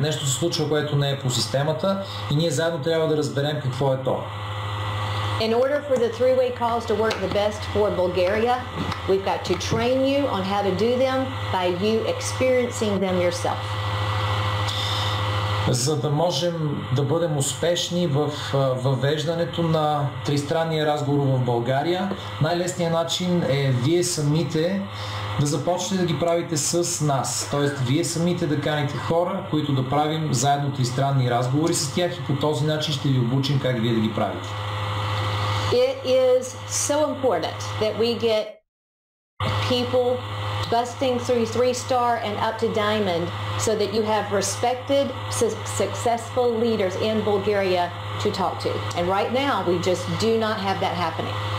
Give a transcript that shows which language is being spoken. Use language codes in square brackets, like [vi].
[bg] Нещо се случва, което не е по системата и ние заедно трябва да разберем какво е то. [en] In order for the three-way calls to work the best for Bulgaria, we've got to train you on how to do them by you experiencing them yourself. [bg] За да можем да бъдем успешни в въвеждането на тристранния разговор в България, най-лесният начин е вие самите да започнете да ги правите с нас. Тоест, вие самите да каните хора, които да правим заедно тристранни разговори с тях и по този начин ще ви обучим как вие да ги правите. [en] It is so important that we get people busting through 3-star and up to diamond so that you have respected, successful leaders in Bulgaria to talk to. And right now, we just do not have that happening.